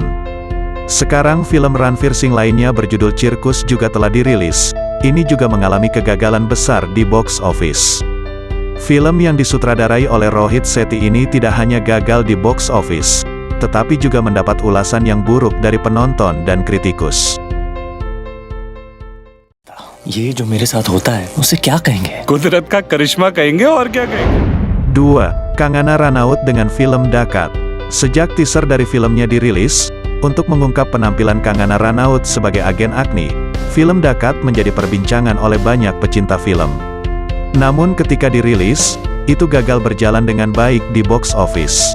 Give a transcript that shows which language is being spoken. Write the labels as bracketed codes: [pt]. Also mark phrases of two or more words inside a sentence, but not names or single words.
[id] Sekarang film Ranveer Singh lainnya berjudul Cirkus juga telah dirilis. Ini juga mengalami kegagalan besar di [en] box office. [id] Film yang disutradarai oleh Rohit Sethi ini tidak hanya gagal di [en] box office, [id] tetapi juga mendapat ulasan yang buruk dari penonton dan kritikus. [hi] ये जो मेरे साथ होता है, उसे क्या कहेंगे? कुदरत का करिश्मा कहेंगे और क्या कहेंगे? [id] 2. Kangana Ranaut dengan film Dakat. Sejak teaser dari filmnya dirilis, untuk mengungkap penampilan Kangana Ranaut sebagai agen Agni, film Dakat menjadi perbincangan oleh banyak pecinta film. Namun ketika dirilis, itu gagal berjalan dengan baik di [en] box office.